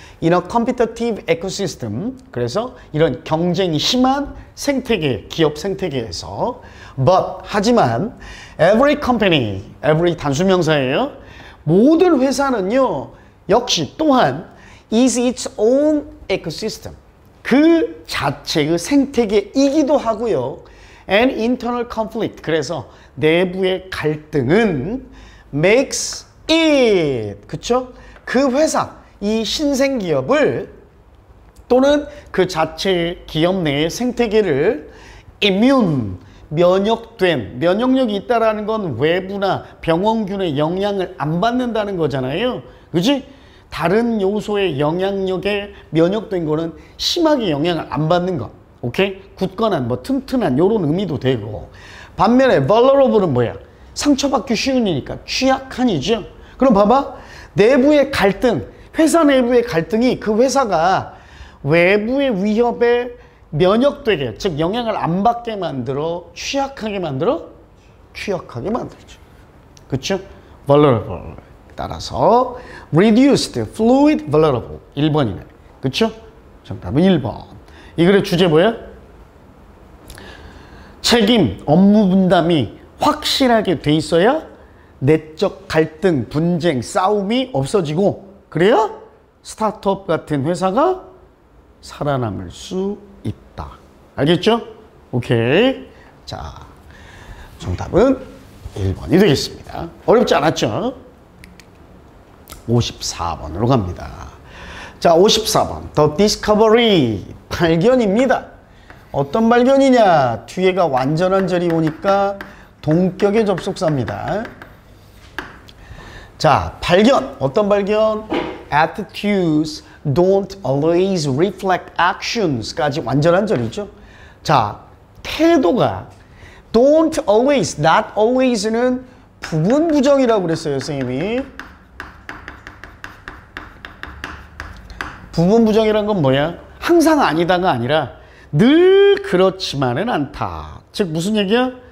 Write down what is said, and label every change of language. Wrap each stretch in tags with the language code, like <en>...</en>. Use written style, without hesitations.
<en>In a competitive ecosystem,</en> <ko>그래서 이런 경쟁이 심한 생태계, 기업 생태계에서</ko> <en>but, 하지만 every company, every 단수명사예요.</en> <ko>모든 회사는요, 역시 또한</ko> <en>is its own ecosystem,</en> <ko>그 자체의 생태계이기도 하고요.</ko> <en>and internal conflict,</en> <ko>그래서 내부의 갈등은</ko> <en>makes it, 그쵸?</en> <ko>그 회사, 이 신생기업을 또는 그 자체의 기업 내의 생태계를 immune, 면역된, 면역력이 있다라는 건 외부나 병원균의 영향을 안 받는다는 거잖아요. 그지? 다른 요소의 영향력에 면역된 거는 심하게 영향을 안 받는 것. 오케이? 굳건한, 뭐 튼튼한 요런 의미도 되고. 반면에 vulnerable은 뭐야? 상처받기 쉬우니까 취약한이죠. 그럼 봐봐. 내부의 갈등, 회사 내부의 갈등이 그 회사가 외부의 위협에 면역되게, 즉 영향을 안 받게 만들어 취약하게 만들어? 취약하게 만들죠. 그렇죠? vulnerable. 따라서 reduced, fluid, vulnerable. 1번이네. 그렇죠? 정답은 1번. 이 글의 주제 뭐야? 책임, 업무 분담이 확실하게 돼 있어야 내적 갈등, 분쟁, 싸움이 없어지고, 그래야 스타트업 같은 회사가 살아남을 수 있다. 알겠죠? 오케이. 자, 정답은 1번이 되겠습니다. 어렵지 않았죠? 54번으로 갑니다. 자, 54번.</ko> <en>The Discovery.</en> <ko>발견입니다. 어떤 발견이냐? 뒤에가 완전한 절이 오니까 동격의 접속사입니다. 자, 발견. 어떤 발견?</ko> <en>Attitudes don't always reflect actions까지</en> <ko>완전한 절이죠. 자, 태도가 don't always, not always는 부분 부정이라고 그랬어요, 선생님이. 부분 부정이란 건 뭐야? 항상 아니다가 아니라 늘 그렇지만은 않다. 즉 무슨 얘기야?</ko>